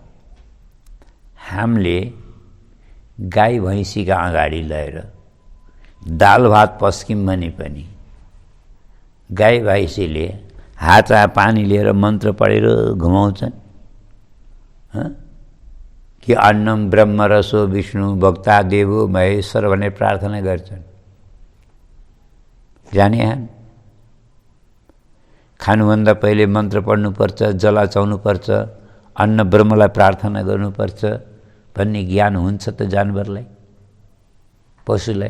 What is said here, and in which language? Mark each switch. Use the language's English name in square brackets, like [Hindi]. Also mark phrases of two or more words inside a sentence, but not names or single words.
[Nepali] हामीले गाई भैँसीका अगाडि लगेर दाल भात पस्किम भने पनि गाई भैँसीले हातमा पानी लिएर मन्त्र पढेर घुमाउँछन् कि [Sanskrit] अन्नम ब्रह्म रसो विष्णु भक्ता देवो महेश्वर [Nepali] भनेर प्रार्थना गर्छन्। जाने हामी खानुभन्दा पहिले मन्त्र पढ्नुपर्छ, जलाचाउनुपर्छ, अन्न ब्रह्मलाई प्रार्थना गर्नुपर्छ भन्ने ज्ञान हुन्छ त जानवरलाई, पशुलाई?